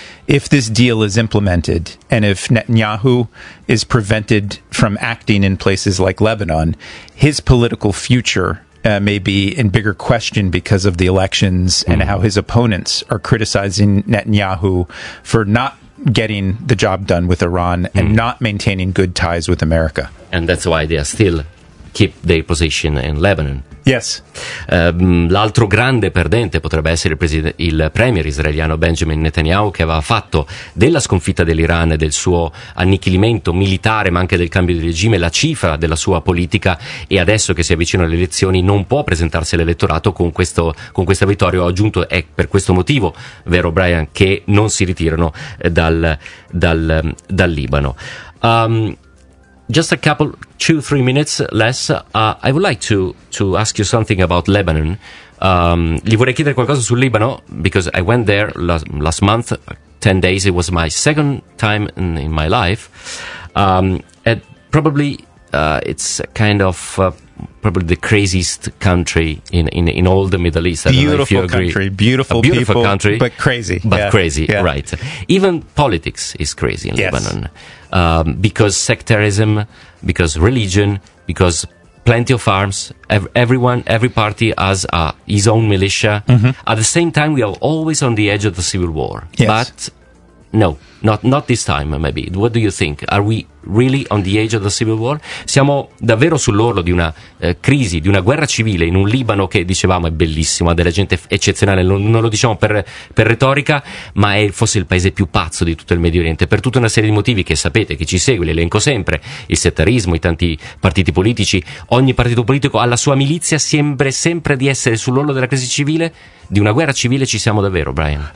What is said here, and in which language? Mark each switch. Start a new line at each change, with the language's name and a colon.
English: If this deal is implemented and if Netanyahu is prevented from acting in places like Lebanon, his political future may be in bigger question because of the elections and how his opponents are criticizing Netanyahu for not getting the job done with Iran and not maintaining good ties with America. And that's why they are still keep their position in Lebanon. Yes.
Italian: L'altro grande perdente potrebbe essere il premier israeliano Benjamin Netanyahu, che aveva fatto della sconfitta dell'Iran e del suo annichilimento militare ma anche del cambio di regime la cifra della sua politica, e adesso che si avvicinano le elezioni non può presentarsi all'elettorato con questa vittoria. Ho aggiunto, è per questo motivo, vero Brian, che non si ritirano dal Libano.
English: Just a couple, two, 3 minutes less. I would like to ask you something about Lebanon.
Italian: Gli vorrei chiedere qualcosa sul Libano,
English: because I went there last month, 10 days. It was my second time in my life. And probably it's kind of probably the craziest country in all the Middle East. Beautiful country, but crazy. Right. Even politics is crazy in Lebanon. Because sectarism, because religion, because plenty of arms, every party has his own militia. At the same time, we are always on the edge of the civil war. Yes. But no, not this time, maybe. What do you think? Are we really on the edge of the civil war?
Italian: Siamo davvero sull'orlo di una crisi, di una guerra civile in un Libano che, dicevamo, è bellissimo, ha della gente eccezionale, non lo diciamo per retorica, ma è forse il paese più pazzo di tutto il Medio Oriente, per tutta una serie di motivi che sapete, che ci segue, li elenco sempre: il settarismo, i tanti partiti politici, ogni partito politico ha la sua milizia, sembra sempre di essere sull'orlo della crisi civile, di una guerra civile ci siamo davvero, Brian?